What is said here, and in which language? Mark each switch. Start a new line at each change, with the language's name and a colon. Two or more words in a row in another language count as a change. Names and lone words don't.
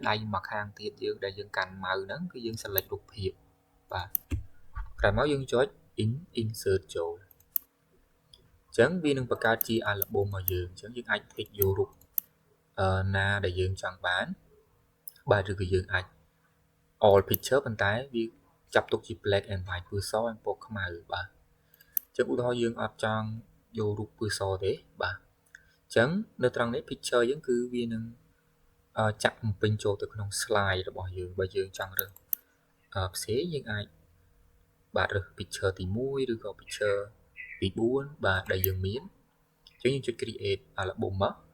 Khmer: ដៃមកខាងទៀតយើងដែលយើងកាន់ mouse ហ្នឹងគឺយើង select រូបភាពបាទក្រោយមកយើងចុច insert ចូលអញ្ចឹងវានឹងបង្កើតជា album មកយើងអញ្ចឹងយើងអាច click យករូបណាដែលយើងចង់បានបាទឬក៏យើងអាច
English: all picture
Khmer: ប៉ុន្តែវាចាប់ទុកជា
English: black and white
Khmer: ពណ៌សនិងពណ៌ខ្មៅបាទអញ្ចឹងឧទាហរណ៍យើងអត់ចង់យករូបពណ៌សទេបាទអញ្ចឹងនៅត្រង់នេះ picture យើងគឺវានឹងចាក់បំពេញចូលទៅក្នុង slide របស់យើងបើយើងចង់រើសផ្សេងយើងអាចបាទរើស picture ទី1ឬក៏ picture ទី4បាទដែលយើងមានអញ្ចឹងយើងចុច
English: create album
Khmer: មក